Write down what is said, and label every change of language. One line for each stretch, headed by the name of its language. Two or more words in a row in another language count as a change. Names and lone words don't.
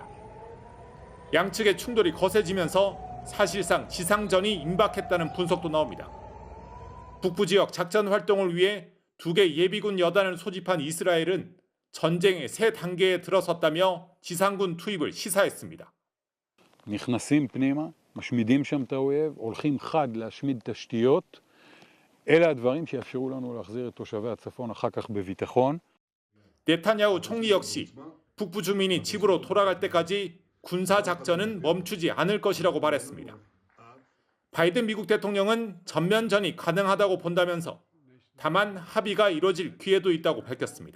Korean: 양측의 충돌이 거세지면서 사실상 지상전이 임박했다는 분석도 나옵니다. 북부 지역 작전 활동을 위해 2개 예비군 여단을 소집한 이스라엘은 전쟁의 새 단계에 들어섰다며 지상군 투입을 시사했습니다.
Hebrew: נכנסים פנימה, משמידים שם את האויב, הולכים חד להשמיד תשתיות. אלה הדברים שיאפשרו לנו להחזיר את תושבי הצפון אחר כך בביטחון.
Korean: 네타냐후 총리 역시 북부 주민이 집으로 돌아갈 때까지 군사 작전은 멈추지 않을 것이라고 말했습니다. 바이든 미국 대통령은 전면전이 가능하다고 본다면서 다만 합의가 이뤄질 기회도 있다고 밝혔습니다.